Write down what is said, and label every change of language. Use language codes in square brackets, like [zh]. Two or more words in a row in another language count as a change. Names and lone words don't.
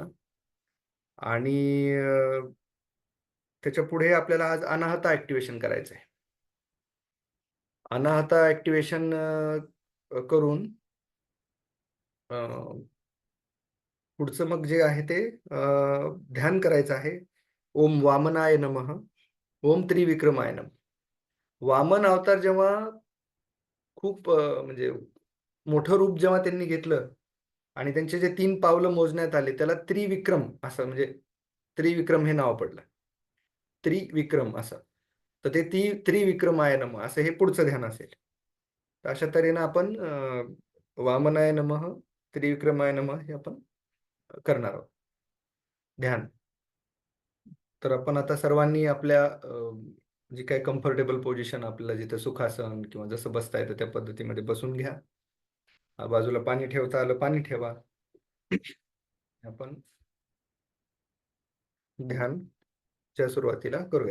[mr] आणि त्याच्या पुढे आपल्याला आज अनाहता ऍक्टिव्हेशन करायचं आहे. अनाहता ऍक्टिव्हेशन करून पुढचं मग जे आहे ते ध्यान करायचं आहे. [sa] ओम वामनाय नमः, ओम त्रिविक्रमाय नमः. [mr] वामन अवतार जेव्हा खूप म्हणजे मोठं रूप जेव्हा त्यांनी घेतलं आणि त्यांचे जे 3 पावलं मोजण्यात आले, त्याला त्रिविक्रम असं, म्हणजे त्रिविक्रम हे नाव पडलं, त्रिविक्रम असं. तर ते [sa] त्रिविक्रमाय नमः [mr] असं हे पुढचं ध्यान असेल. तर अशा तऱ्हेनं आपण [sa] वामनाय नमः, त्रिविक्रमाय नमः [mr] हे आपण करणार आहोत ध्यान. तर आपण आता सर्वांनी आपल्या जी काही [en] comfortable position, [mr] आपल्याला जिथं सुखासन किंवा जसं बसता येतं त्या पद्धतीमध्ये बसून घ्या. बाजूला पाणी ठेवता आलं पाणी ठेवा. आपण ध्यानच्या सुरुवातीला करूया.